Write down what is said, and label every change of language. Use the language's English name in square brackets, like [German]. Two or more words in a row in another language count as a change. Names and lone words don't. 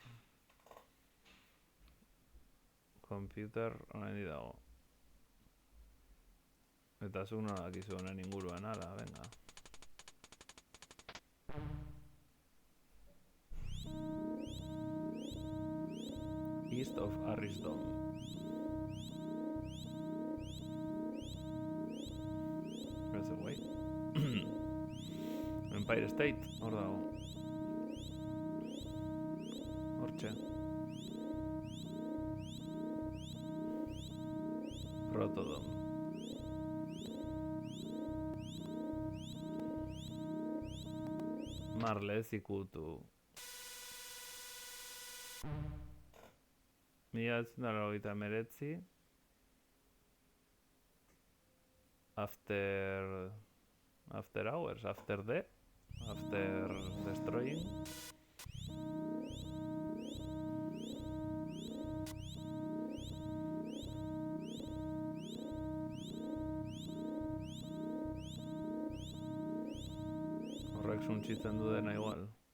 [Basque] Computer honendi dago. Eta zu nola dakizu honen inguruan, ala, venga. [English] East of Arisdom. Where's the way? Empire State, [Basque] hor dago. Hortxe. Protodom. Marle ez ikutu. 1989. [English] After hours, after destroying. [Basque] Horrek suntxitzen du dena igual.